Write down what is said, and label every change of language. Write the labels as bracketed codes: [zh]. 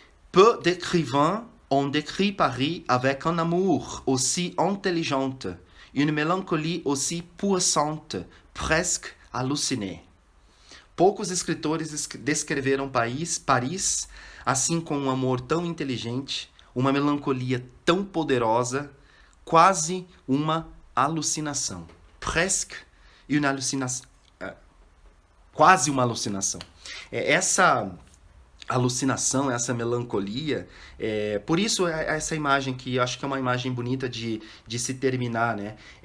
[fr] Peu d'écrivains ont décrit Paris avec un amour aussi intelligent, une mélancolie aussi puissante, presque hallucinée. [pt] Poucos escritores descreveram Paris assim com um amor tão inteligente, uma melancolia tão poderosa, quase uma alucinação. [fr] Presque une hallucination. [pt] Quase uma alucinação. Essa alucinação, essa melancolia, por isso essa imagem que eu acho que é uma imagem bonita de se terminar, né?